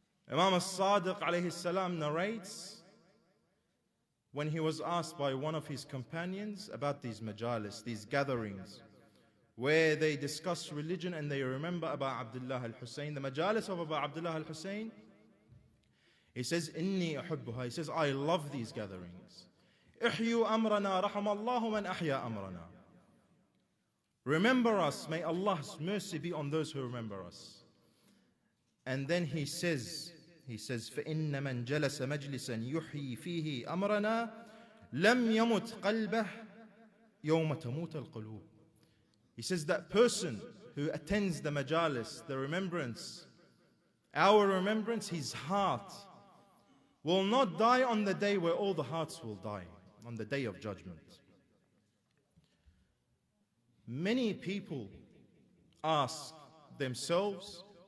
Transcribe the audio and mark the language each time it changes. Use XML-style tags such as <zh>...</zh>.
<en>Imam al-Sadiq alayhi salam narrates when he was asked by one of his companions about these majalis, these gatherings, where they discuss religion and they remember Abu Abdullah al-Hussein, the majalis of Abu Abdullah al-Hussein. He says,</en> <ar>Inni uhibbuha.</ar> <en>He says, I love these gatherings.</en> <ar>Ihyu amrana rahamallahu man ahya amrana.</ar> <en>Remember us, may Allah's mercy be on those who remember us. And then he says,</en> <ar>فَإِنَّ مَنْ جَلَسَ مَجْلِسًا يُحْيِي فِيهِ أَمْرَنَا لَمْ يَمُتْ قَلْبَهُ يَوْمَ تَمُوتَ الْقُلُوبُ.</ar> <en>He says that person who attends the majalis, the remembrance, our remembrance, his heart will not die on the day where all the hearts will die, on the day of judgment. Many people ask themselves,</en>